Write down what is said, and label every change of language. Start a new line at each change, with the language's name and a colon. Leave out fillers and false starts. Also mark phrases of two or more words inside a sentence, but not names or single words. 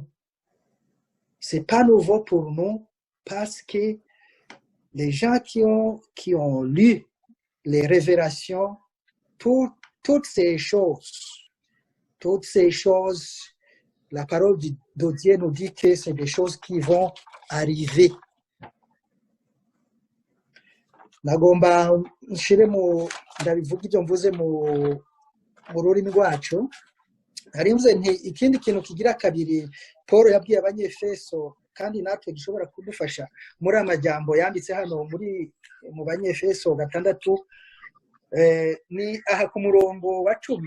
French: Ce n'est pas nouveau pour nous parce que les gens qui ont lu les révélations, toutes ces choses, la parole de Dieu nous dit que c'est des choses qui vont arriver.
Kinyarwanda: Nagomba nshire ndabivuga ibyo mvuze mu rurimi rwacu. Narivuze nti ikindi kintu kigira kabiri Paul yabwiye abanyefeso kandi natwe gishobora kudufasha muri amajambo yanditse hano mu banyefeso 6 ni aha ku murongo wa